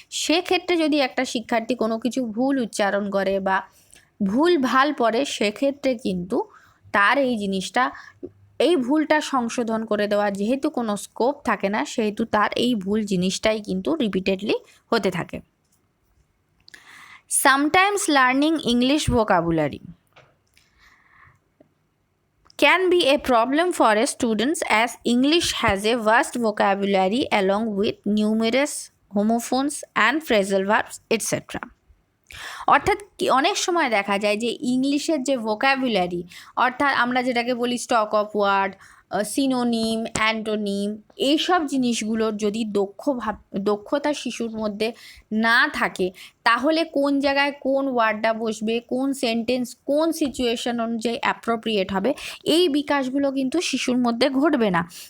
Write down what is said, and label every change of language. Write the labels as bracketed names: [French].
[Bangla] সেক্ষেত্রে যদি একটা শিক্ষার্থী কোনো কিছু ভুল উচ্চারণ করে বা ভুল ভাল পড়ে, সেক্ষেত্রে কিন্তু তার এই ভুলটা সংশোধন করে দেওয়া যেহেতু কোনো স্কোপ থাকে না, সেহেতু তার এই ভুল জিনিসটাই কিন্তু রিপিটেডলি হতে থাকে। [English] Sometimes learning English vocabulary can be a problem for a students as English has a vast vocabulary along with numerous homophones and phrasal verbs etc. [Bangla] অর্থাৎ অনেক সময় দেখা যায় যে ইংলিশের যে ভোকাবুলারি, অর্থাৎ আমরা যেটাকে বলি stock of word synonym, antonym, এইসব জিনিসগুলোর যদি দক্ষতা শিশুর মধ্যে না থাকে, তাহলে কোন জায়গায় কোন ওয়ার্ডটা বসবে, কোন সেন্টেন্স কোন সিচুয়েশন অনুযায়ী অ্যাপ্রোপ্রিয়েট হবে, এই বিকাশগুলো কিন্তু শিশুর মধ্যে ঘটবে না।